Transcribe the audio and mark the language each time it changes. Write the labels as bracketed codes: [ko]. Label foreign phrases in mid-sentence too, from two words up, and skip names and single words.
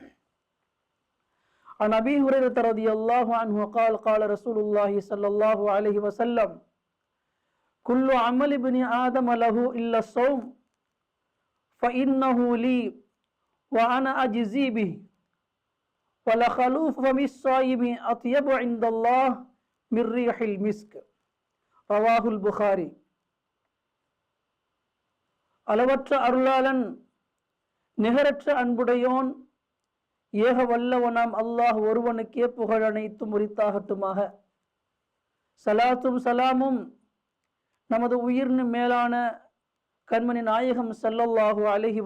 [ar] عن أبي هريرة رضي الله عنه قال: قال رسول الله صلى الله عليه وسلم: كل عمل ابن آدم له إلا الصوم فإنه لي وأنا أجزي به ولخلوف فم الصائم أطيب عند الله من ريح المسك. رواه البخاري. [ta] அளவற்ற அருளாளன் நிகரற்ற அன்புடையோன் ஏக வல்லவனாம் அல்லாஹ் ஒருவனுக்கே புகழ் அனைத்தும் உரித்தாகட்டுமாக. சலாத்தும் சலாமும் நமது உயிர்னு மேலான கண்மணி நாயகம் [ar] صلى الله عليه